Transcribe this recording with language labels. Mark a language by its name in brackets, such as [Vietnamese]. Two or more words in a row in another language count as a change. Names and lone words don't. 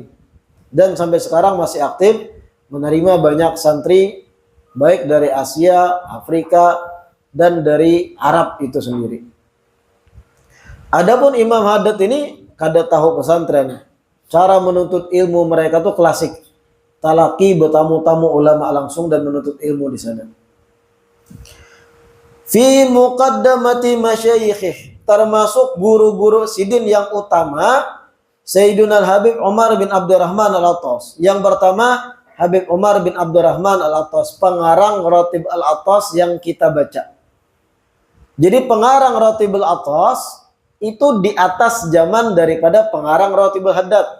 [Indonesian] Dan sampai sekarang masih aktif menerima banyak santri baik dari Asia, Afrika, dan dari Arab itu sendiri. Adapun Imam Haddad ini kada tahu pesantren. Cara menuntut ilmu mereka tuh klasik. Talaki, bertamu-tamu ulama langsung dan menuntut ilmu di sana. [Arabic] في مقدمة مشايخه, [Indonesian] termasuk guru-guru sidin yang utama Sayyiduna Al-Habib Umar bin Abdurrahman Al-Attas. Yang pertama Habib Umar bin Abdurrahman Al-Attas, pengarang Ratib Al-Attas yang kita baca. Jadi pengarang Ratib Al-Attas itu di atas zaman daripada pengarang Ratib Al-Haddad.